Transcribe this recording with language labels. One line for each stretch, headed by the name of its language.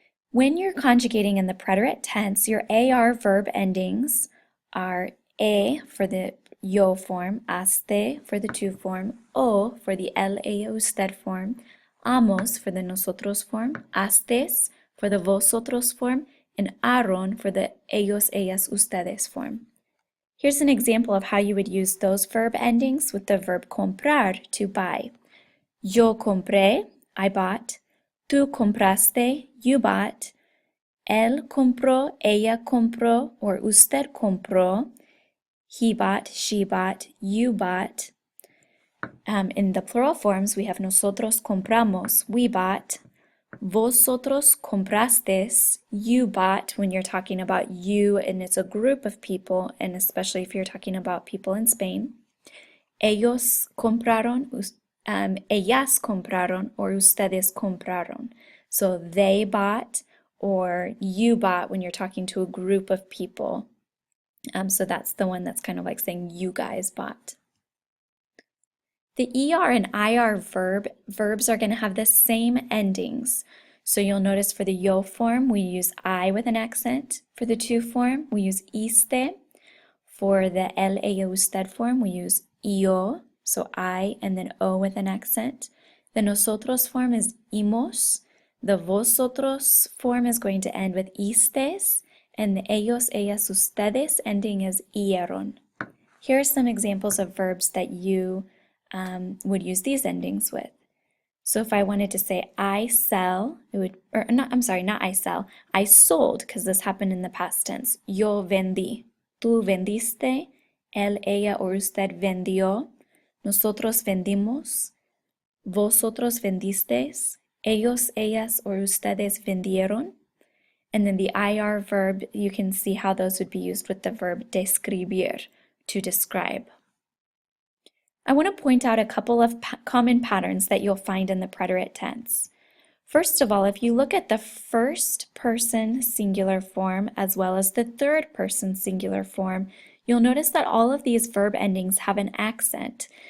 English: When you're conjugating in the preterite tense, your AR verb endings are E for the yo form, haste for the tu form, O for the él, ella, usted form, amos for the nosotros form, hastes for the vosotros form, and aron for the ellos, ellas, ustedes form. Here's an example of how you would use those verb endings with the verb comprar, to buy.
Spanish: Yo compré,
English: I bought.
Spanish: Tú compraste,
English: you bought.
Spanish: Él compró, ella compró, or usted compró.
English: He bought, she bought, you bought. In the plural forms, we have
Spanish: nosotros compramos,
English: we bought.
Spanish: Vosotros comprasteis,
English: you bought, when you're talking about you and it's a group of people, and especially if you're talking about people in Spain.
Spanish: Ellos compraron, ellas compraron, or ustedes compraron.
English: So they bought or you bought when you're talking to a group of people. So that's the one that's kind of like saying you guys bought. The ER and IR verbs are going to have the same endings. So you'll notice for the yo form, we use I with an accent. For the tu form, we use iste. For the él, ella, usted form, we use yo, so I and then O with an accent. The nosotros form is imos. The vosotros form is going to end with istes. And the ellos, ellas, ustedes ending is ieron. Here are some examples of verbs that you would use these endings with. So if I wanted to say I sell, it would, or not, I'm sorry, not I sell, I sold, because this happened in the past tense.
Spanish: Yo vendí, tú vendiste, él, ella, or usted vendió, nosotros vendimos, vosotros vendisteis, ellos, ellas, or ustedes vendieron.
English: And then the IR verb, you can see how those would be used with the verb describir, to describe. I want to point out a couple of common patterns that you'll find in the preterite tense. First of all, if you look at the first person singular form as well as the third person singular form, you'll notice that all of these verb endings have an accent.